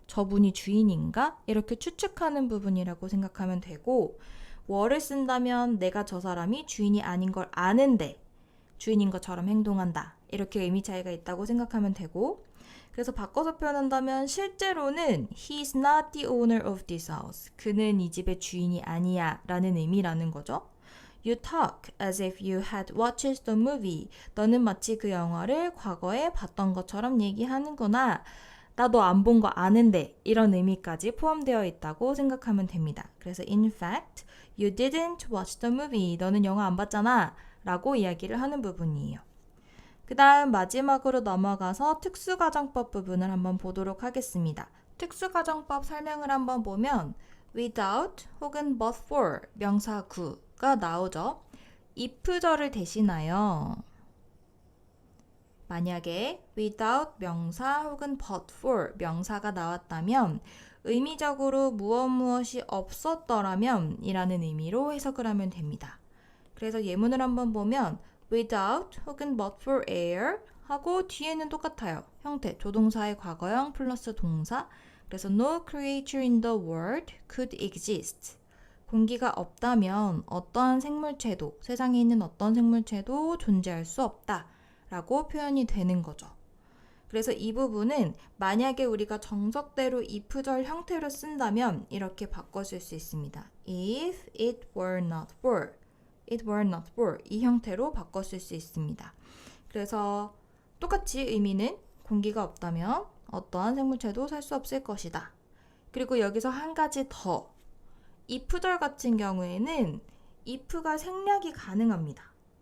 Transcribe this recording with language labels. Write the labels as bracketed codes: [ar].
[ko] 저분이 주인인가? 이렇게 추측하는 부분이라고 생각하면 되고, were를 쓴다면 내가 저 사람이 주인이 아닌 걸 아는데 주인인 것처럼 행동한다. 이렇게 의미 차이가 있다고 생각하면 되고, 그래서 바꿔서 표현한다면 실제로는 [en] He's not the owner of this house. [ko] 그는 이 집의 주인이 아니야 라는 의미라는 거죠. [en] You talk as if you had watched the movie. [ko] 너는 마치 그 영화를 과거에 봤던 것처럼 얘기하는구나. 나 너 안 본 거 아는데 이런 의미까지 포함되어 있다고 생각하면 됩니다. 그래서 [en] in fact, you didn't watch the movie. [ko] 너는 영화 안 봤잖아 라고 이야기를 하는 부분이에요. 그 다음 마지막으로 넘어가서 특수가정법 부분을 한번 보도록 하겠습니다. 특수가정법 설명을 한번 보면 without 혹은 but for 명사 gu가 나오죠. if절을 대신하여 만약에 without 명사 혹은 but for 명사가 나왔다면 의미적으로 무엇이 없었더라면 이라는 의미로 해석을 하면 됩니다. 그래서 예문을 한번 보면 without 혹은 but for air 하고 뒤에는 똑같아요. 형태, 조동사의 과거형 플러스 동사. 그래서 [en] no creature in the world could exist. [ko] 공기가 없다면 어떠한 생물체도, 세상에 있는 어떤 생물체도 존재할 수 없다 라고 표현이 되는 거죠. 그래서 이 부분은 만약에 우리가 정석대로 if절 형태로 쓴다면 이렇게 바꿔줄 수 있습니다. [en] If it were not for, it were not for [ko] 이 형태로 바꿨을 수 있습니다. 그래서 똑같이 의미는 공기가 없다면 어떠한 생물체도 살 수 없을 것이다. 그리고 여기서 한 가지 더, if절 같은 경우에는 if가 생략이 가능합니다.